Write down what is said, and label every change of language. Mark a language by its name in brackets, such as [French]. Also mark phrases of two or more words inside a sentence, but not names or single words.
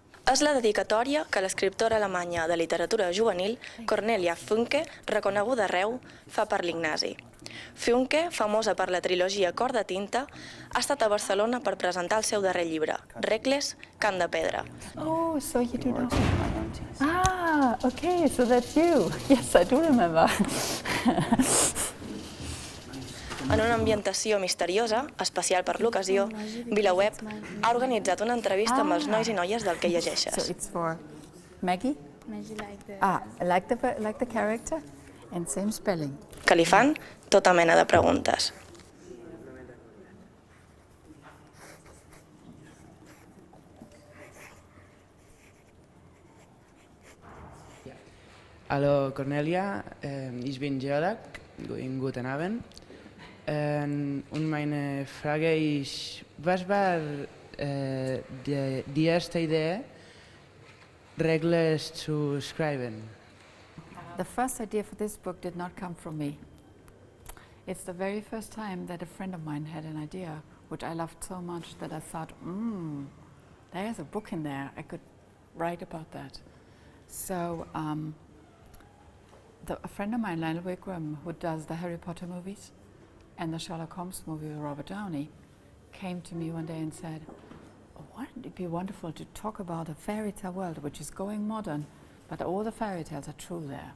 [Catalan] És la dedicatòria que l'escriptora alemanya de literatura juvenil, Cornelia Funke, reconeguda arreu, fa per l'Ignasi. Funke, famosa per la trilogia Cor de tinta, ha estat a Barcelona per presentar el seu darrer llibre, Regles, Carn de Pedra. [English] Oh, so you do know. Ah, okay, so that's you. Yes, I do remember. [Catalan] En una ambientació misteriosa, especial per l'ocasió, VilaWeb ha organitzat una entrevista amb els nois i noies del Què Llegeixes. [English] So it's for Maggie? Like the character and same spelling. [Catalan] Que li fan tota mena de preguntes. [German] Hallo Cornelia, ich bin Georg, guten Abend. Und meine Frage ist, was war die erste Idee, Regles zu schreiben? [English] The first idea for this book did not come from me. It's the very first time that a friend of mine had an idea, which I loved so much that I thought, there's a book in there, I could write about that. So a friend of mine, Lionel Wigram, who does the Harry Potter movies and the Sherlock Holmes movie with Robert Downey, came to me one day and said, wouldn't it be wonderful to talk about a fairy tale world which is going modern, but all the fairy tales are true there.